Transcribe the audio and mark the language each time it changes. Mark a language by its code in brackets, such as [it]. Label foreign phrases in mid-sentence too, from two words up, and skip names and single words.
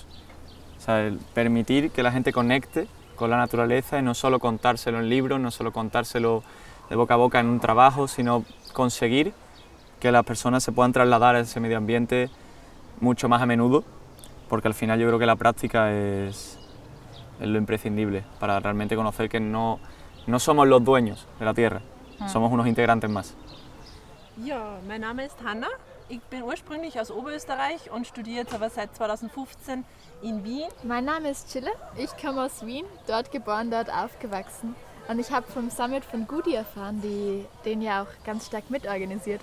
[es] O sea, el permitir que la gente conecte con la naturaleza y no solo contárselo en libros, no solo contárselo de boca a boca en un trabajo, sino conseguir que las personas se puedan trasladar a ese medio ambiente mucho más a menudo, porque al final yo creo que la práctica es lo imprescindible para realmente conocer que no somos los dueños de la tierra, somos unos integrantes más. [de] Ja, mein Name ist Hanna. Ich bin ursprünglich aus Oberösterreich und studiere jetzt aber seit 2015 in Wien. Mein Name ist Chille, ich komme aus Wien, dort geboren, dort aufgewachsen. Und ich habe vom Summit von Goody erfahren, die den ja auch ganz stark mitorganisiert.